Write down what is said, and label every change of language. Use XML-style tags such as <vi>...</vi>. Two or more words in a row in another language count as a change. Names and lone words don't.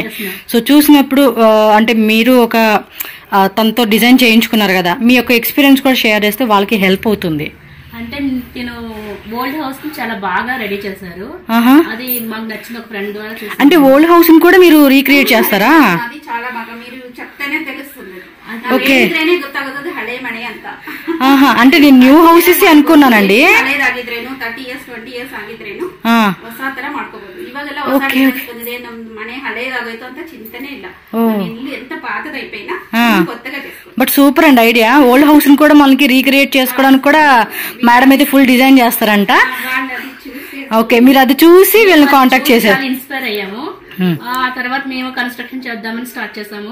<te>సో చూసినప్పుడు అంటే మీరు ఒక తనతో డిజైన్ చేయించుకున్నారు కదా, మీ యొక్క ఎక్స్పీరియన్స్ కూడా షేర్ చేస్తే వాళ్ళకి హెల్ప్ అవుతుంది. అంటే నేను</te> <en>old house</en> <te>ని చాలా బాగా రెడీ చేశారు. అది మాకు నచ్చిన ఒక ఫ్రెండ్ ద్వారా చూసాను. అంటే</te> <en>old house</en> <te>ని కూడా మీరు రీక్రియేట్ చేస్తారా? అది చాలా బాగా మీరు చెప్తేనే తెలుస్తుంది. ఓకే,</te> <kn>ಗೊತ್ತಾಗೋದು ಹಳೆ ಮನೆ ಅಂತ.</kn> <te>అంటే నేను</te> <en>new houses</en> <te>అనుకున్నానండి.</te> <kn>ಹಳೇದಾಗಿದ್ರೇನು 30 years 20 years ಆಗಿದ್ರೇನು ಹೊಸ ತರ ಮಾಡ್ಕೋಬಹುದು. ಇವಾಗೆಲ್ಲ ಹೊಸ ಡಿಸೈನ್ ಬಂದಿದೆ, ನಮ್ ಮನೆ ಹಳೇದಾಗೋಯ್ತು ಅಂತ ಚಿಂತನೆ ಇಲ್ಲ.</kn> <te>ఇల్లు ఎంత పాతదైపోయినా కొత్తగా చేసుకోవచ్చు. బట్ సూపర్ అండి ఐడియా.</te> <en>old house</en> <te>ని కూడా మనకి రీక్రియేట్ చేసుకోవడానికి కూడా మేడం అయితే</te> <en>full design</en> <te>చేస్తారంట. ఓకే, మీరు అది చూసి వీళ్ళని కాంటాక్ట్ చేశారు. ఇన్స్పైర్ అయ్యాము. ఆ తర్వాత మేము కన్స్ట్రక్షన్ చేద్దామని స్టార్ట్ చేసాము.</te>